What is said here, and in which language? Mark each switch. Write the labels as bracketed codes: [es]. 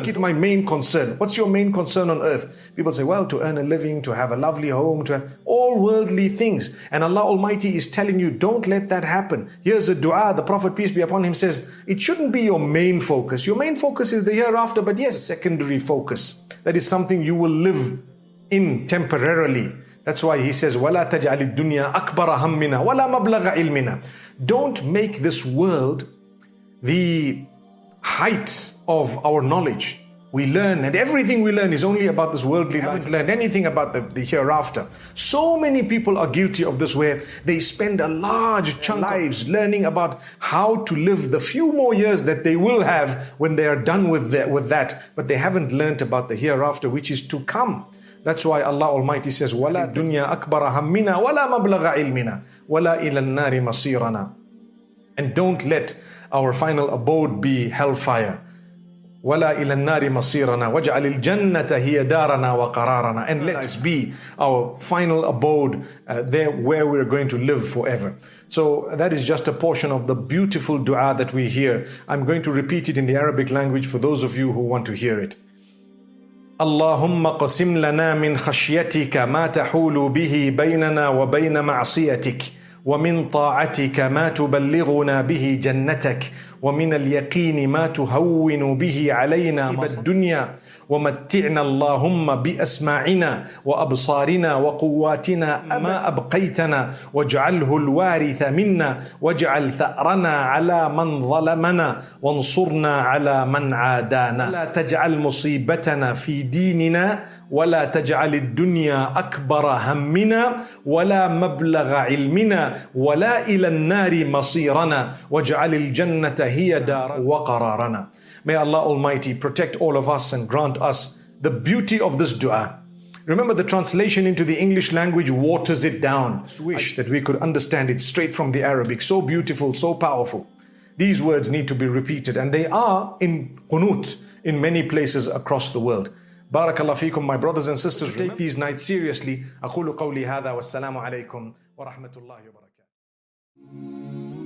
[en] Make it my main concern. What's your main concern on earth? People say, well, to earn a living, to have a lovely home, to have all worldly things. And Allah Almighty is telling you, don't let that happen. Here's a dua. The Prophet, peace be upon him, says, it shouldn't be your main focus. Your main focus is the hereafter, but yes, secondary focus. That is something you will live in temporarily. That's why he says, [ar] وَلَا تَجْعَلِ الدُّنْيَا أَكْبَرَ هَمِّنَا وَلَا مَبْلَغَ عِلْمِنَا. [en] Don't make this world the height of our knowledge. We learn, and everything we learn is only about this worldly life. We haven't learned anything about the hereafter. So many people are guilty of this, where they spend a large chunk of lives learning about how to live the few more years that they will have when they are done with that, but they haven't learned about the hereafter, which is to come. That's why Allah Almighty says, [ar] وَلَا دُنْيَا أَكْبَرَ هَمِّنَا وَلَا مَبْلَغَ عِلْمِنَا وَلَا إِلَى النَّارِ مَصِيرَنَا. [en] And don't let our final abode be hellfire. [ar] وَلَا إِلَى النَّارِ مَصِيرَنَا وَاجْعَلِ الْجَنَّةَ هِيَ دَارَنَا وَقَرَارَنَا. [en] And let us be our final abode, there where we're going to live forever. So that is just a portion of the beautiful dua that we hear. I'm going to repeat it in the Arabic language for those of you who want to hear it. [ar] اللهم قسم لنا من خشيتك ما تحول به بيننا وبين معصيتك ومن طاعتك ما تبلغنا به جنتك ومن اليقين ما تهون به علينا مصائب الدنيا ومتعنا اللهم بأسماعنا وأبصارنا وقواتنا ما أبقيتنا واجعله الوارث منا واجعل ثأرنا على من ظلمنا وانصرنا على من عادانا لا تجعل مصيبتنا في ديننا ولا تجعل الدنيا أكبر همنا ولا مبلغ علمنا ولا إلى النار مصيرنا واجعل الجنة هي دار وقرارنا. [en] May Allah Almighty protect all of us and grant us the beauty of this dua. Remember, the translation into the English language waters it down. I wish that we could understand it straight from the Arabic. So beautiful, so powerful. These words need to be repeated, and they are in qunut in many places across the world. Barakallah feekum, my brothers and sisters. Take these nights seriously. [ar] أقول قولي هذا والسلام عليكم ورحمة الله وبركاته.